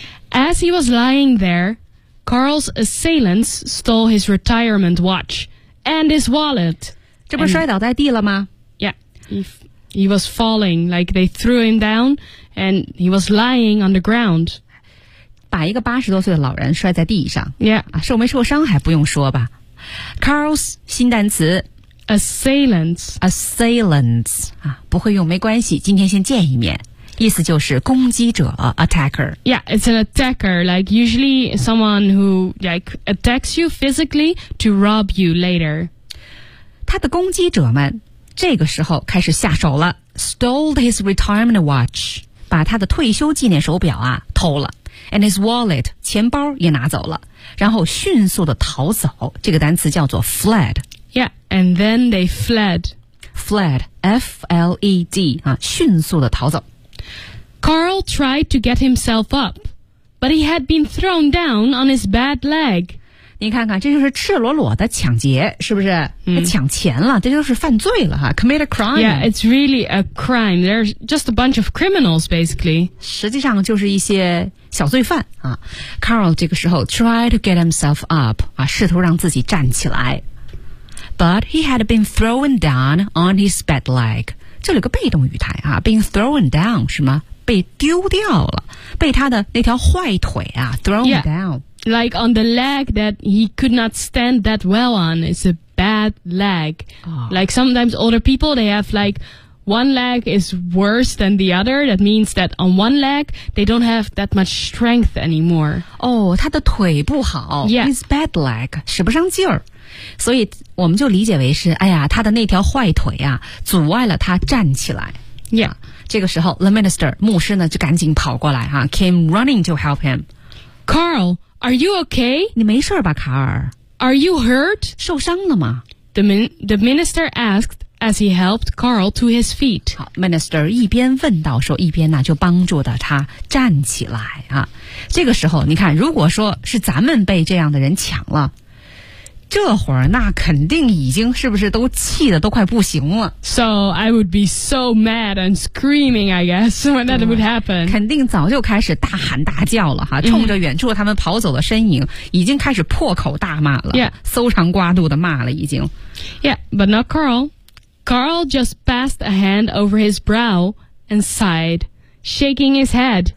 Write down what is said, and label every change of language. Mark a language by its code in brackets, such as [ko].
[en] As he was lying there, Carl's assailants stole his retirement watch and his wallet. [zh] 这不摔倒在地了吗 [en] ？Yeah. He was falling, like they threw him down, and he was lying on the ground. [zh] 把一个八十多岁的老人摔在地上。 [en] Yeah. [zh] 啊，受没受伤还不用说吧。 Carl's 新单词。 [en] Assailants. Assailants. [zh] 啊，不会用没关系，今天先见一面。意思就是攻击者 attacker. [en] Yeah, it's an attacker, like usually someone who like attacks you physically to rob you later. [zh] 他的攻击者们这个时候开始下手了 [en] stole his retirement watch, [zh] 把他的退休纪念手表啊偷了 [en] and his wallet, [zh] 钱包也拿走了然后迅速的逃走这个单词叫做 fled. [en] Yeah, and then they fled. [zh] Fled, F-L-E-D, 啊迅速的逃走。 [en] Carl tried to get himself up, but he had been thrown down on his bad leg. [zh] 你看看，这就是赤裸裸的抢劫，是不是？抢钱了，这就是犯罪了哈 ， [en] commit a crime. Yeah, it's really a crime. There's just a bunch of criminals, basically. [zh] 实际上就是一些小罪犯啊。 Carl 这个时候 [en] tried to get himself up [zh] 啊，试图让自己站起来 ， [en] but he had been thrown down on his bad leg. [zh] 这里有个被动语态啊 ， [en] being thrown down [zh] 是吗？被丢掉了，被他的那条坏腿啊 ，thrown [en] yeah, down， like on the leg that he could not stand that well on. It's a bad leg.、Oh. Like sometimes older people, they have like one leg is worse than the other. That means that on one leg they don't have that much strength anymore. [zh] 哦，他的腿不好 [en] ，yeah, his bad leg [zh] 使不上劲儿。所以我们就理解为是哎呀他的那条坏腿啊阻碍了他站起来 [en] Yeah [zh] 这个时候 The minister 牧师呢就赶紧跑过来哈 [en] Came running to help him Carl Are you okay? [zh] 你没事吧卡尔 [en] Are you hurt? [zh] 受伤了吗 [en] The minister asked As he helped Carl to his feet [zh] Minister 一边问到说一边呢就帮助的他站起来啊。这个时候你看如果说是咱们被这样的人抢了这会儿那肯定已经是不是都气得都快不行了 [en] So I would be so mad and screaming I guess when that would happen [zh] 肯定早就开始大喊大叫了哈，冲着远处他们跑走的身影、mm-hmm. 已经开始破口大骂了 [en] Yeah [zh] 搜肠刮肚的骂了已经 [en] Yeah but not Carl Carl just passed a hand over his brow and sighed shaking his head